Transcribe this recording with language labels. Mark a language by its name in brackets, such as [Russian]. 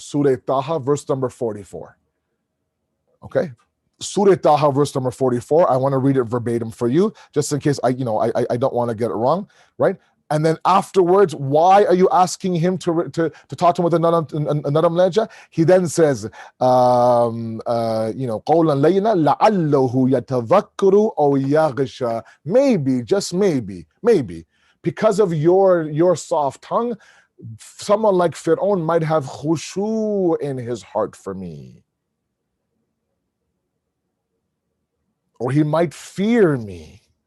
[English] Surah Taha, verse number 44. Okay? Surah Taha, verse number 44. I want to read it verbatim for you, just in case I don't want to get it wrong, right? And then afterwards, why are you asking him to talk to him with a [Urdu] naram lehja? [English] He then says, [Arabic] قَوْلًا لَيِّنًا لَعَلَّهُ يَتَذَكَّرُ أَوْ يَغْشَى. [English] Maybe, just maybe, because of your soft tongue, someone like Fir'aun might have khushu in his heart for me. Or he might fear me.